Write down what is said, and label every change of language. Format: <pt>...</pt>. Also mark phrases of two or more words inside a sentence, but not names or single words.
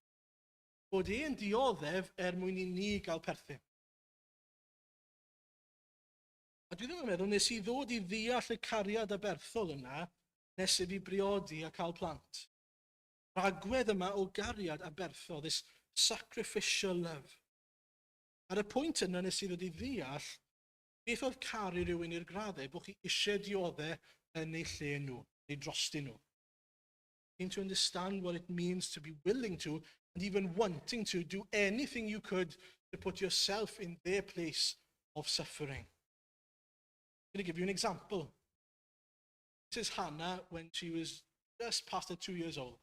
<cy>Bod e'n dioddef mwyn i ni gael perthyn. A dwi ddim yn meddwl nes i ddod i ddeall y cariad aberthol yna nes i fi briodi a cael plant. Yr agwedd yma o gariad aberthol,</cy> <en>this sacrificial love.</en> <cy>Ar y pwynt yna nes i ddod i ddeall beth oedd caru rhywun i'r graddau, bod chi eisiau dioddau yn eu lle nhw, neu drostyn nhw.</cy> <en>Came to understand what it means to be willing to, and even wanting to, do anything you could to put yourself in their place of suffering. I'm going to give you an example. This is Hannah when she was just past 2 years old.</en>